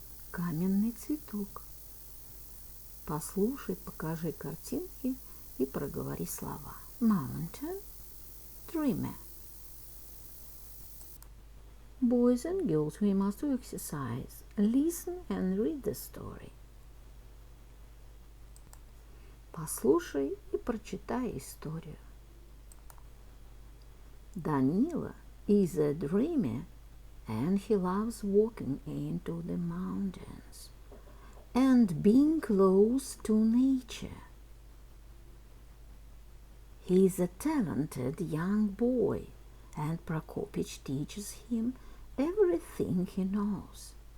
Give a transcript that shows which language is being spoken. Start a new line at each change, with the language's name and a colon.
Russian: Каменный цветок. Послушай, покажи картинки и проговори слова.
English: Mountain, dreamer. Boys and girls, we must do exercise. Listen and read the story.
Russian: Послушай и прочитай историю.
English: Danila is a dreamer and he loves walking into the mountains and being close to nature. He is a talented young boy and Prokopich teaches him everything he knows.